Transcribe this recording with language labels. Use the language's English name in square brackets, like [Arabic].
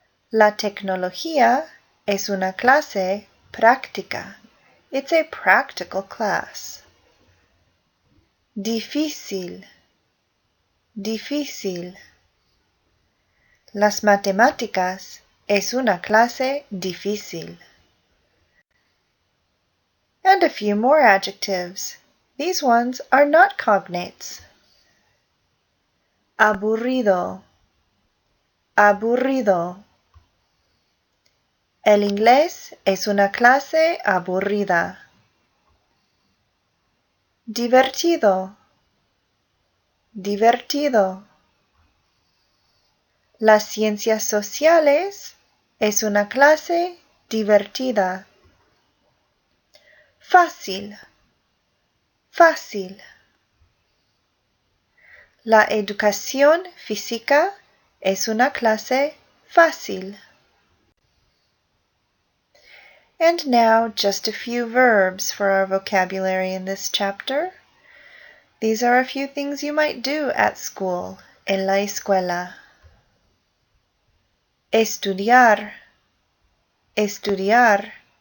[Spanish] La tecnología es una clase práctica. [English] It's a practical class. [Spanish] Difícil, difícil. Las matemáticas es una clase difícil. [English] And a few more adjectives. These ones are not cognates. [Spanish] Aburrido, aburrido. El inglés es una clase aburrida. Divertido, divertido. Las ciencias sociales es una clase divertida. Fácil, fácil. La educación física es una clase fácil. [English] And now just a few verbs for our vocabulary in this chapter. These are a few things you might do at school, [Spanish] en la escuela. Estudiar, estudiar.